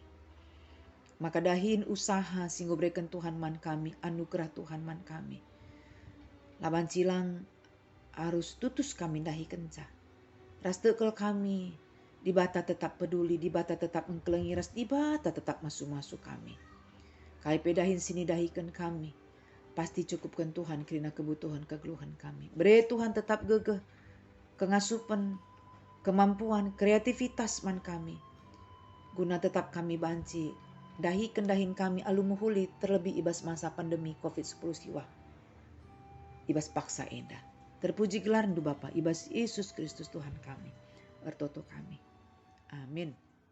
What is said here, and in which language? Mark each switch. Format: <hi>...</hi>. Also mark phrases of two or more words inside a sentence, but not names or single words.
<btx>Maka dahin usaha singgo berikan Tuhan man kami, anugerah Tuhan man kami. Laban cilang harus tutus kami dahi kenca. Ras tekel kami, di bata tetap peduli, di bata tetap mengkelengi, ras di bata tetap masuk-masuk kami. Kai pedahin sini dahikan kami. Pasti cukupkan Tuhan kerana kebutuhan kegeluhan kami. Beri Tuhan tetap gegeh, kengasupan, kemampuan, kreativitas man kami. Guna tetap kami banci, dahin kami alumuhuli terlebih ibas masa pandemi COVID-10 siwa. Ibas paksa endah. Terpuji gelar Bapa, ibas Yesus Kristus Tuhan kami. Bertoto kami. Amin.</btx>